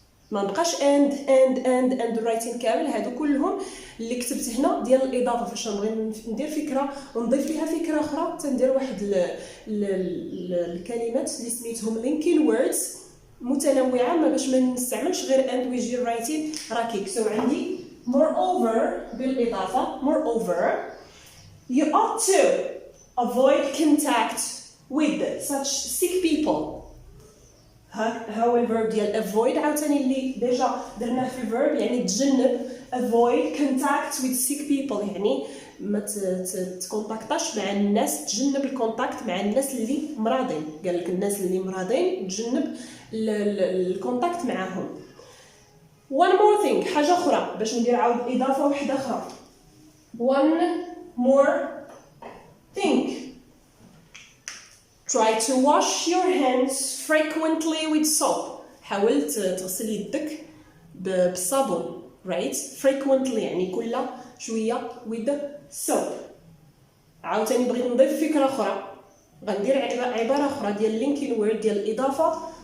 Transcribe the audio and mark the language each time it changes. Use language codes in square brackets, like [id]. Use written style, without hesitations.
[ar] ما بقاش and writing كامل. هادو كلهم اللي كتبت هنا ديال الاضافه فاش نبغي ندير فكره ونضيف ليها فكره اخرى، تندير واحد الكلمات اللي سميتهم linking words متنوعه، ما باش ما نستعملش غير and ويجي writing ركيك. سو عندي [en] moreover بالاضافه moreover you ought to avoid contact with such sick people. [ar] ها هو الفيرب ديال avoid عاوتاني اللي ديجا درناه في الفيرب، يعني تجنب [en] avoid contact with sick people، [ar] يعني ما تكونتاكتاش مع الناس، تجنب الكونتاكت مع الناس اللي مرضين. قال لك الناس اللي مرضين تجنب الكونتاكت معاهم. [en] one more thing [ar] حاجه اخرى باش ندير عاود اضافه واحده اخرى. [en] one more thing try to wash your hands frequently with soap. [ar] حاول تغسل يدك بالصابون right frequently يعني كل شويه with soap. عاوتاني بغيت نضيف فكره اخرى، غندير عباره اخرى ديال linking word ديال الاضافه.